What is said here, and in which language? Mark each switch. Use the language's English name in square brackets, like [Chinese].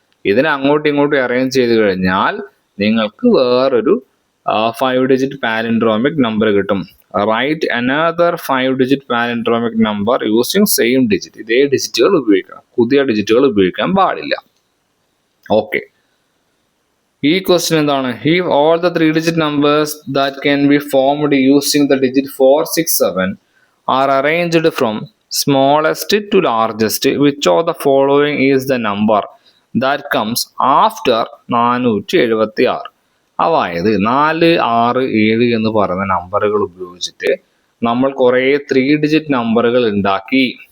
[Malayalam] ഇതിനെ അങ്ങോട്ടും ഇങ്ങോട്ടും അറേഞ്ച് ചെയ്ത് കഴിഞ്ഞാൽ നിങ്ങൾക്ക് വേറൊരു 5-digit പാലിൻഡ്രോമിക് നമ്പർ കിട്ടും. [English] Write another 5-digit palindromic number using same digit. [Malayalam] ഇതേ ഡിജിറ്റുകൾ ഉപയോഗിക്കണം, പുതിയ ഡിജിറ്റുകൾ ഉപയോഗിക്കാൻ പാടില്ല. ഓക്കെ. ഈ ക്വസ്റ്റ്യൻ എന്താണ്? [English] If all the 3-digit numbers that can be formed using the digit 4 6 7 are arranged from smallest to largest, which of the following is the number that comes after 476? [Malayalam] അതായത് 4 6 7 എന്ന് പറയുന്ന നമ്പറുകൾ ഉപയോഗിച്ചിട്ട് നമ്മൾ കുറേ 3-digit നമ്പറുകൾ ഉണ്ടാക്കി.